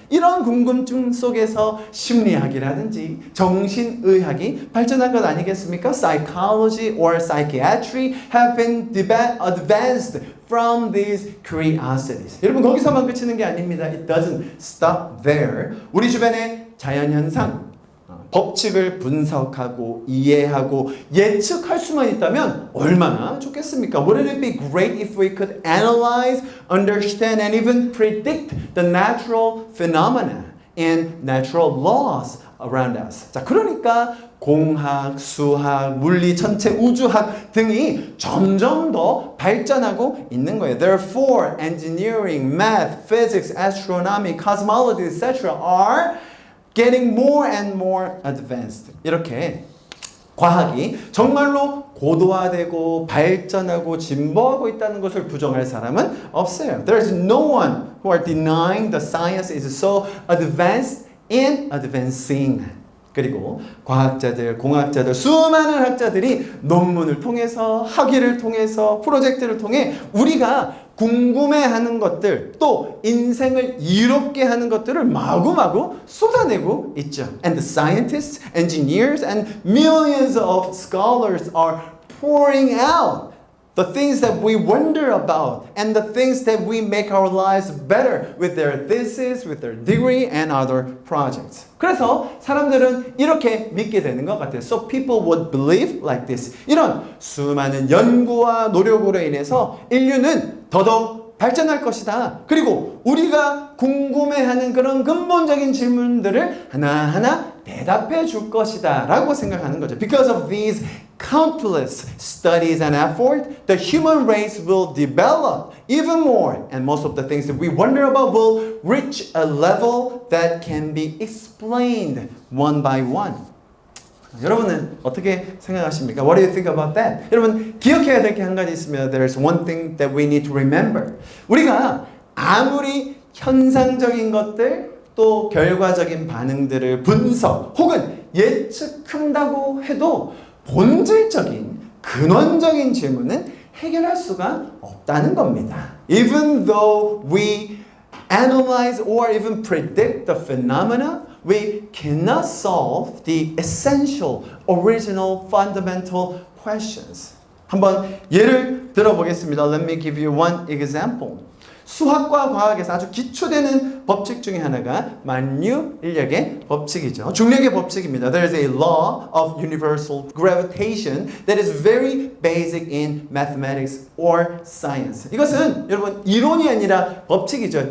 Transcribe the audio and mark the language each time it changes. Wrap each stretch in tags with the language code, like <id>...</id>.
<ko>이런 궁금증 속에서 심리학이라든지 정신의학이 발전한 것 아니겠습니까?</ko> <en>Psychology or psychiatry have been advanced from these curiosities.</en> <ko>여러분 거기서만 그치는 게 아닙니다.</ko> <en>It doesn't stop there.</en> <ko>우리 주변에 자연현상, 법칙을 분석하고 이해하고 예측할 수만 있다면 얼마나 좋겠습니까?</ko> <en>Wouldn't it be great if we could analyze, understand, and even predict the natural phenomena and natural laws around us?</en> <ko>자, 그러니까 공학, 수학, 물리, 천체, 우주학 등이 점점 더 발전하고 있는 거예요.</ko> <en>Therefore, engineering, math, physics, astronomy, cosmology, etc. are getting more and more advanced.</en> <ko>이렇게 과학이 정말로 고도화되고 발전하고 진보하고 있다는 것을 부정할 사람은 없어요.</ko> <en>There is no one who are denying the science is so advanced and advancing.</en> <ko>그리고 과학자들, 공학자들, 수많은 학자들이 논문을 통해서 학위를 통해서 프로젝트를 통해 우리가 궁금해하는 것들 또 인생을 이롭게 하는 것들을 마구마구 쏟아내고 있죠.</ko> <en>And the scientists, engineers, and millions of scholars are pouring out the things that we wonder about and the things that we make our lives better with their thesis, with their degree, and other projects.</en> <ko>그래서 사람들은 이렇게 믿게 되는 것 같아요.</ko> <en>So people would believe like this.</en> <ko>이런 수많은 연구와 노력으로 인해서 인류는 더더욱 발전할 것이다. 그리고 우리가 궁금해하는 그런 근본적인 질문들을 하나하나 대답해 줄 것이다 라고 생각하는 거죠.</ko> <en>Because of these countless studies and effort, the human race will develop even more, and most of the things that we wonder about will reach a level that can be explained one by one.</en> <ko>여러분은 어떻게 생각하십니까?</ko> <en>What do you think about that?</en> <ko>여러분 기억해야 될 게 한 가지 있으면</ko> <en>there's one thing that we need to remember.</en> <ko>우리가 아무리 현상적인 것들 또 결과적인 반응들을 분석 혹은 예측한다고 해도 본질적인 근원적인 질문은 해결할 수가 없다는 겁니다.</ko> <en>Even though we analyze or even predict the phenomena, we cannot solve the essential, original, fundamental questions.</en> <ko>한번 예를 들어보겠습니다.</ko> <en>Let me give you one example.</en> <ko>수학과 과학에서 아주 기초되는 법칙 중에 하나가 만유인력의 법칙이죠. 중력의 법칙입니다.</ko> <en>There is a law of universal gravitation that is very basic in mathematics or science.</en> <ko>이것은 여러분 이론이 아니라 법칙이죠.</ko>